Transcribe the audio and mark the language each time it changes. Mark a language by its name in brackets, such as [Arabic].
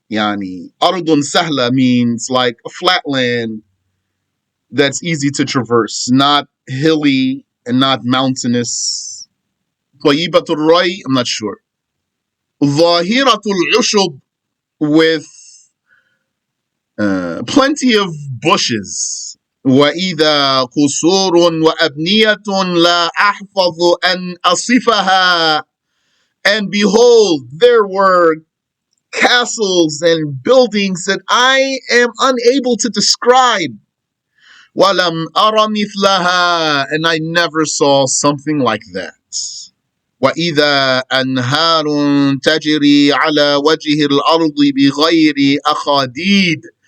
[English] Yani, أرض سهلة means like a flat land that's easy to traverse, not hilly and not mountainous. [Arabic] طيبة الري, [English] I'm not sure. [Arabic] ظاهرة العشب, [English] with plenty of bushes. [Arabic] وإذا قصور وأبنية لا أحفظ أن أصفها. [English] And behold, there were castles and buildings that I am unable to describe. [Arabic] وَلَمْ أَرَ مِثْلَهَا, [English] and I never saw something like that. [Arabic] وَإِذَا أَنْهَارٌ تَجْرِي عَلَى وَجْهِ الْأَرْضِ بِغَيْرِ أَخَادِيدٍ.